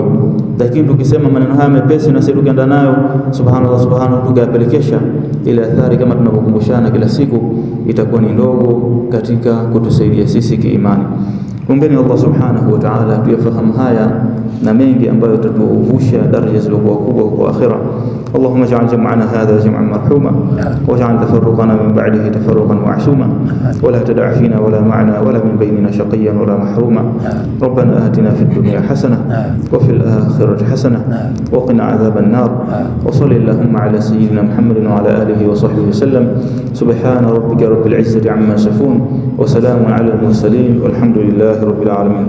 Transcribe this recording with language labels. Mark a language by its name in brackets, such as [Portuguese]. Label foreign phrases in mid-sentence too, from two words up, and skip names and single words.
[Swahili] Lakini tukisema maneno haya mepesi na sisi tukaenda nayo [Arabic] سبحان الله سبحان الله, [Swahili] tukayapelekesha, ile athari kama tunavyokumbushana kila siku itakuwa ni ndogo katika kutusaidia sisi kiimani. Ombeni [Arabic] الله سبحانه وتعالى [Swahili] tuyafahamu haya na mengi ambayo yatatuvusha daraja zilizokuwa kubwa kwa akhira. [Arabic] اللهم اجعل جمعنا هذا جمعا مرحوما واجعل تفرقنا من بعده تفرقا معصوما ولا تدع فينا ولا معنا ولا من بيننا شقيا ولا محروما. ربنا آتنا في الدنيا حسنة وفي الآخرة حسنة وقنا عذاب النار. وصلى الله على سيدنا محمد وعلى آله وصحبه وسلم. سبحان ربك رب العزة عما يصفون وسلام على المرسلين والحمد لله رب العالمين.